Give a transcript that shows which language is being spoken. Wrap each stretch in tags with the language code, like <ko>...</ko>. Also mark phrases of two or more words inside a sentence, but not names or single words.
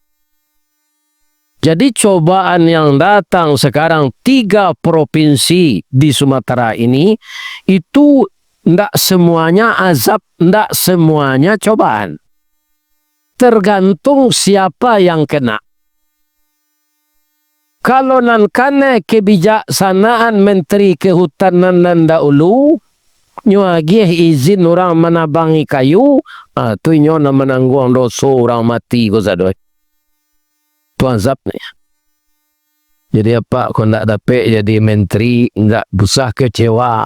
<id>Jadi cobaan yang datang sekarang 3 provinsi di Sumatera ini itu tidak semuanya azab, tidak semuanya cobaan. Tergantung siapa yang kena.</id> <min>Kalau nan kane kebijaksanaan Menteri Kehutanan dan dahulu, nyuagih izin orang menabangi kayu, tu nyo na menanggung dosa orang mati ko sadoi. Tu azabnya. Jadi apa kau nak dapat jadi menteri, ndak busah kecewa.</min>